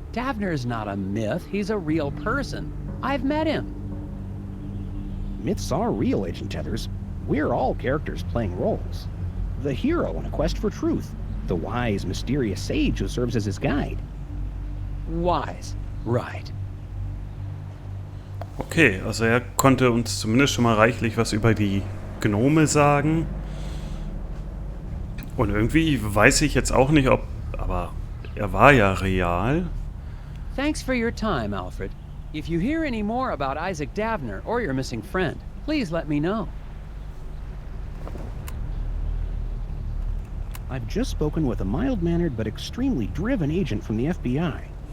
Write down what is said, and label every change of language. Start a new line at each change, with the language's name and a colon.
English: Davner's not a myth. He's a real person. I've met him. Myths are real, Agent Tethers. We're all characters playing roles. The hero in a quest for truth. The wise, mysterious sage who serves as his guide. Wise. Right.
German: Okay, also er konnte uns zumindest schon mal reichlich was über die Gnome sagen. Und irgendwie weiß ich jetzt auch nicht, ob... Aber er war ja real.
English: Thanks for your time, Alfred. If you hear any more about Isaac Davner or your missing friend, please let me know. I've just spoken with a mild-mannered but extremely driven agent from the FBI.